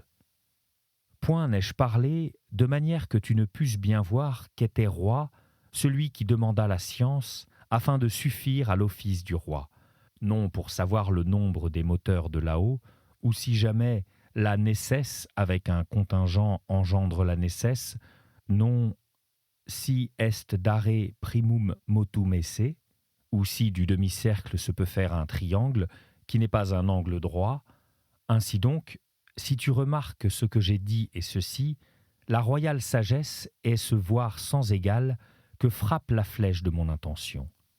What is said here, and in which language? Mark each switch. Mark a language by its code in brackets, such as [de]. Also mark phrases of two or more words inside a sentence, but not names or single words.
[fr] Point n'ai-je parlé de manière que tu ne pusses bien voir qu'était roi celui qui demanda la science afin de suffire à l'office du roi, non pour savoir le nombre des moteurs de là-haut, ou si jamais la nécesse avec un contingent engendre la nécesse, non [la] si est dare primum motum esse, [fr] ou si du demi-cercle se peut faire un triangle qui n'est pas un angle droit. Ainsi donc, si tu remarques ce que j'ai dit et ceci, la royale sagesse est ce voir sans égal que frappe la flèche de mon intention.